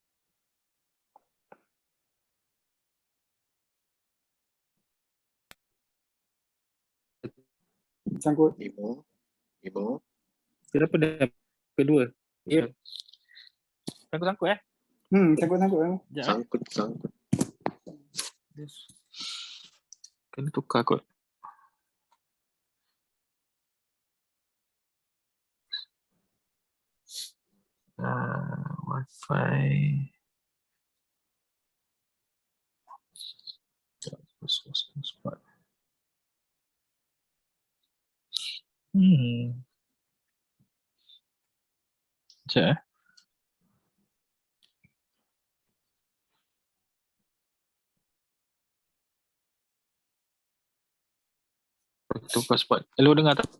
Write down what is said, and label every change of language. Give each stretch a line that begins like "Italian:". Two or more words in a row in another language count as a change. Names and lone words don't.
Malay: Sangkut. Ibu. Kenapa dah kedua? Ya. Sangkut-sangkut Sangkut-sangkut. Sekejap. Sangkut. Yes. Kena tukar kot. Wi-Fi. Spot. Sekejap. Tukar spot. Hello, dengar tak?